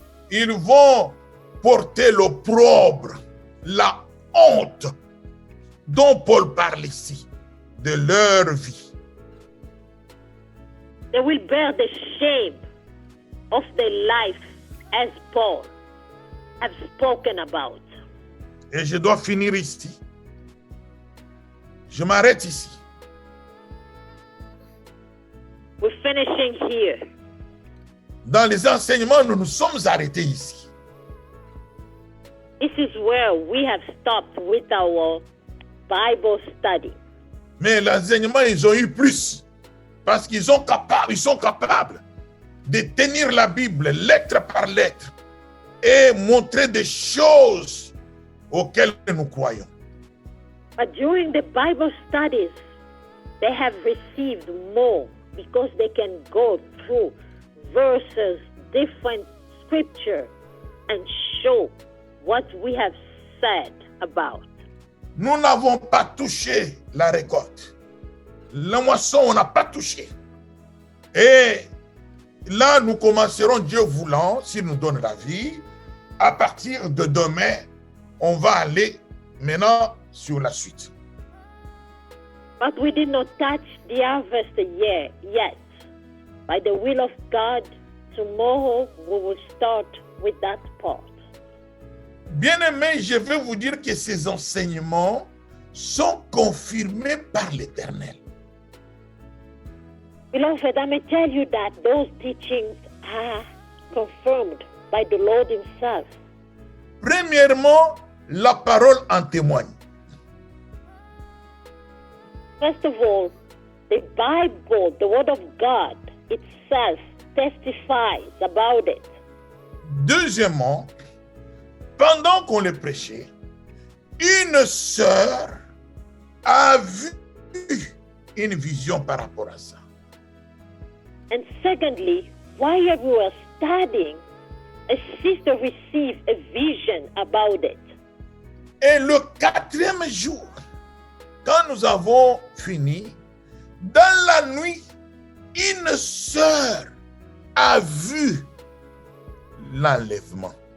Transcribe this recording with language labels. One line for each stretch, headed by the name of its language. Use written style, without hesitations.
French: Ils vont porter l'opprobre, la honte dont Paul parle ici, de leur vie.
English: They will bear the shame of their life as Paul has spoken about.
French: Et je dois finir ici. Je m'arrête ici.
English: We're finishing here.
French: Dans les enseignements, nous nous sommes arrêtés ici.
English: This is where we have stopped with our Bible study.
French: Mais l'enseignement, ils ont eu plus. Parce qu'ils sont capables de tenir la Bible lettre par lettre et montrer des choses auxquelles nous croyons.
English: But during the Bible studies, they have received more because they can go through verses, different scripture, and show what we have said about.
French: Nous n'avons pas touché la récolte. La moisson, on n'a pas touché. Et là, nous commencerons, Dieu voulant, s'il nous donne la vie, à partir de demain, on va aller maintenant sur la suite.
English: But we did not touch the harvest yet. By the will of God, tomorrow we will start with that part.
French: Bien-aimés, je vais vous dire que ces enseignements sont confirmés par l'Éternel.
English: Beloved, I may tell you that those teachings are confirmed by the Lord Himself.
French: Premièrement, la parole en témoigne.
English: First of all, the Bible, the Word of God itself testifies about it.
French: Deuxièmement, pendant qu'on le prêchait, une sœur a vu une vision par rapport à ça.
English: And secondly, while we were studying, a sister received a vision about it.
French: Et le quatrième jour, quand nous avons fini, dans la nuit, une sœur a vu l'enlèvement.